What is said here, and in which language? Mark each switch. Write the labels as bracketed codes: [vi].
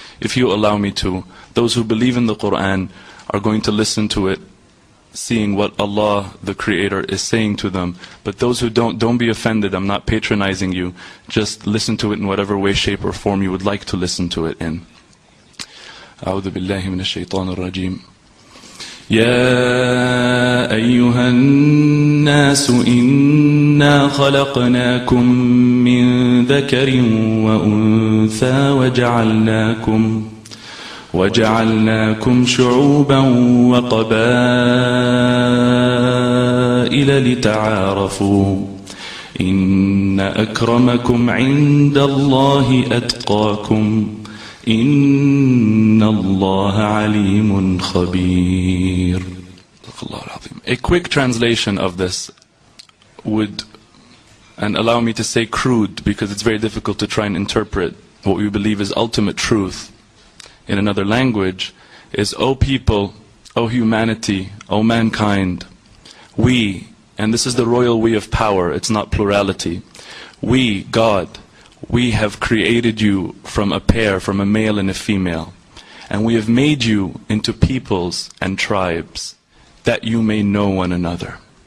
[en] If you allow me to, those who believe in the Quran are going to listen to it, seeing what Allah, the Creator, is saying to them. But those who don't be offended, I'm not patronizing you. Just listen to it in whatever way, shape or form you would like to listen to it in. [ar] أعوذ بالله من الشيطان الرجيم. يا أيها الناس إنا خلقناكم من ذكر وأنثى وجعلناكم شعوبا وقبائل لتعارفوا إن أكرمكم عند الله أتقاكم إن الله عليم خبير. [en] A quick translation of this would, and allow me to say crude because it's very difficult to try and interpret what we believe is ultimate truth in another language, is, O people, O humanity, O mankind, we, and this is the royal we of power, it's not plurality, we, God, we have created you from a pair, from a male and a female, and we have made you into peoples and tribes, that you may know one another.